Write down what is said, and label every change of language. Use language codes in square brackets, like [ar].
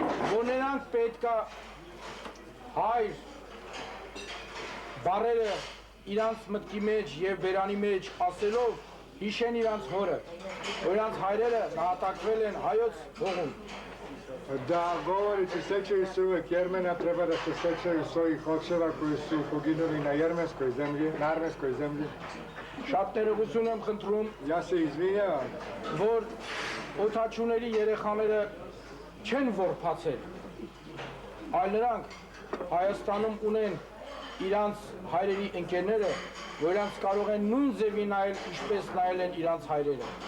[hy] Որ նրանք պետքա հայր բարերը իրանց մտքի մեջ եւ բերանի մեջ ասելով հիշեն իրանց հորը, որ իրանց հայրերը նահատակվել են հայոց հողում։ [sr] Da govorite sećaju se uvek Jermena, treba da se sećaju svojih očeva koji su poginuli na jermenskoj zemlji, na armenskoj zemlji. [hy] Շատ ներողություն եմ խնդրում, [sr] Ja se izvinjavam, [hy] որ օթաչուների երեխաները չեն որփացել, այլ նրանք Հայաստանում ունեն իրանց հայրերի ընկերները, որ իրանց կարող են նույն ձևի նայել, ինչպես նայել են իրանց հայրերը։